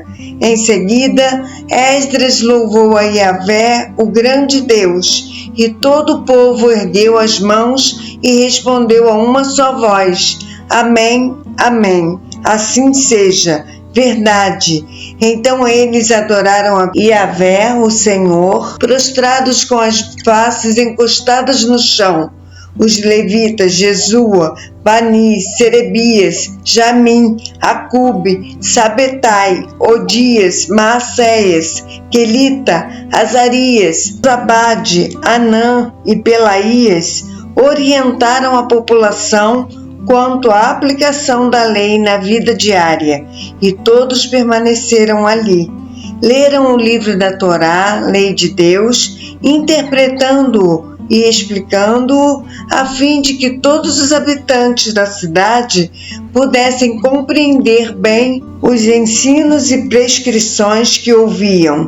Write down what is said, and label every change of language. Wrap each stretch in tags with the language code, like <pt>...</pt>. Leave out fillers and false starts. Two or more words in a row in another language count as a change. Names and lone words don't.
<pt>Em seguida, Esdras louvou a Yahvé, o grande Deus, e todo o povo ergueu as mãos e respondeu a uma só voz: Amém, Amém, assim seja, verdade. Então eles adoraram a Yahvé, o Senhor, prostrados com as faces encostadas no chão. Os levitas Jesua, Bani, Serebias, Jamim, Acube, Sabetai, Odias, Maacéias, Quelita, Azarias, Zabade, Anã e Pelaías orientaram a população quanto à aplicação da lei na vida diária, e todos permaneceram ali. Leram o livro da Torá, lei de Deus, interpretando-o e explicando-o, a fim de que todos os habitantes da cidade pudessem compreender bem os ensinos e prescrições que ouviam.</pt>